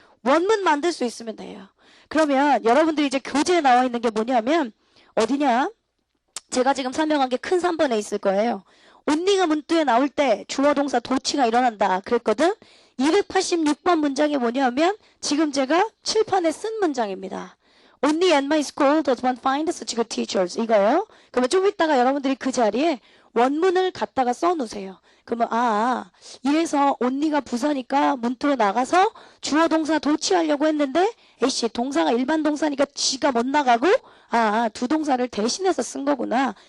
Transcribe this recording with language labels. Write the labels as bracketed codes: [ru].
[ko] 원문 만들 수 있으면 돼요. 그러면 여러분들이 이제 교재에 나와 있는 게 뭐냐면 어디냐? 제가 지금 설명한 게 큰 3번에 있을 거예요. only가 문자에 나올 때 주어 동사 도치가 일어난다 그랬거든. 286번 문장이 뭐냐면 지금 제가 칠판에 쓴 문장입니다. [en] Only at my school does one find such good teachers [ko] 이거요. 그러면 좀 이따가 여러분들이 그 자리에 원문을 갖다가 써놓으세요. 그러면 이래서 only가 부사니까 문자로 나가서 주어 동사 도치하려고 했는데 에이씨 동사가 일반 동사니까 지가 못 나가고 두 동사를 대신해서 쓴 거구나.